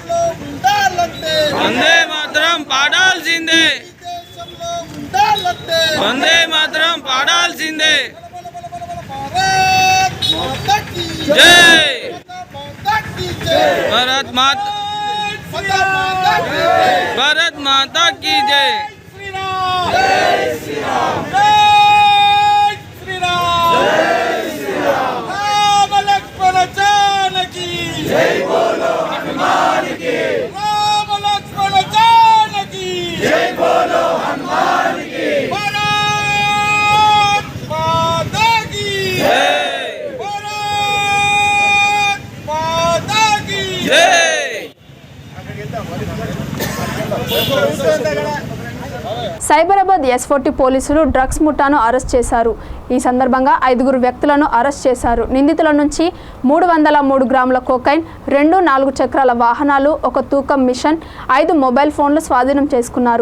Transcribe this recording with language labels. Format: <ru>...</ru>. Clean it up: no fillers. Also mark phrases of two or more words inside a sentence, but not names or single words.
<te>వందే మాతరం పాడాల్సిందే.</te> <hi>వందే మాతరం పాడాల్సిందే. भारत माता भारत माता की जय. राम लक्ष्मण जानकी जय बोलो हनुमान की. राम लक्ष्मण जानकी जय बोलो हनुमान की. भारत माता की जय. भारत माता की जय.</hi> <te>సైబరాబాద్ S40 పోలీసులు డ్రగ్స్ ముఠాను అరెస్ట్ చేశారు. ఈ సందర్భంగా 5 వ్యక్తులను అరెస్ట్ చేశారు. నిందితుల నుంచి 303 గ్రాముల కోకైన్, 2 4 చక్రాల వాహనాలు, 1 తూకం మిషన్, 5 మొబైల్ ఫోన్లు స్వాధీనం చేసుకున్నారు.</te>